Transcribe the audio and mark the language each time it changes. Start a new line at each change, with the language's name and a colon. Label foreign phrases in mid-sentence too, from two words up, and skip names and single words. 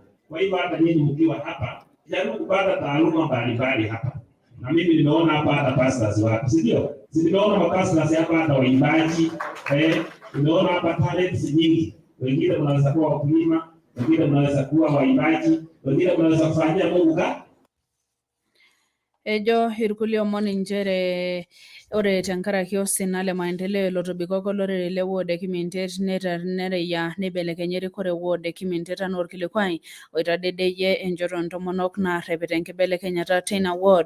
Swahili: Kwa hivyo hata nyinyi mkiwa hapa, jaribu kupata taaluma mbalimbali hapa. Na mimi nimeona hapa hata pastors wako, si ndio? Nimeona mapastors hapa hata waimbaji, nimeona hapa talents nyingi. Wengine wanaweza kuwa wakulima, wengine wanaweza kuwa waimbaji, wengine wanaweza kufanyia Mungu
Masai: Ejo Nkorroki Oolomon njere ore tenkaraki osinale maendeleo lotobikoko lorere le ward e Kimintet nereya neibelekenye erikore ward e Kimintet anaa orkilikwai oitadedeyie enchoto ntomonok naarrepita enkibelekenyata teina ward.